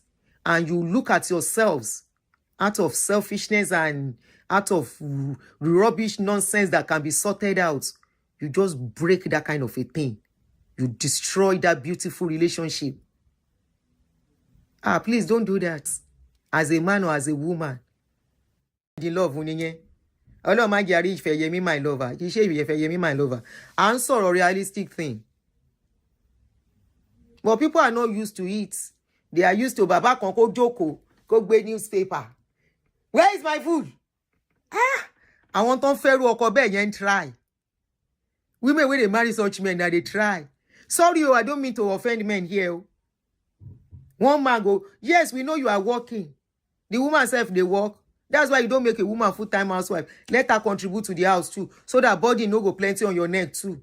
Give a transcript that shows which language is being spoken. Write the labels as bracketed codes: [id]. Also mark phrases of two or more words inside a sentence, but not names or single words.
[en] And you look at yourselves out of selfishness and out of rubbish nonsense that can be sorted out. You just break that kind of a thing. You destroy that beautiful relationship. Please don't do that. As a man or as a woman. The love, [yo] Ọlọ́run má jẹ́ àrí Ìfẹ́yẹmí [en] my lover. [yo] Kì í ṣe Ìfẹ́yẹmí [en] my lover. [yo] À ń sọ̀rọ̀ [en] realistic thing. But people are not used to it. They are used to [yo] bàbá kan kó jókòó, kó gbé newspaper. [en] Where is my food? [yo] Àwọn tó ń fẹ́rù ọkọ bẹ́ẹ̀ yẹn try. [en] Women when they marry such men that they try. Sorry, I don't mean to offend men here. One man go, yes, we know you are working. The woman self, they work. That's why you don't make a woman full-time housewife. Let her contribute to the house too. So that body no go plenty on your neck too.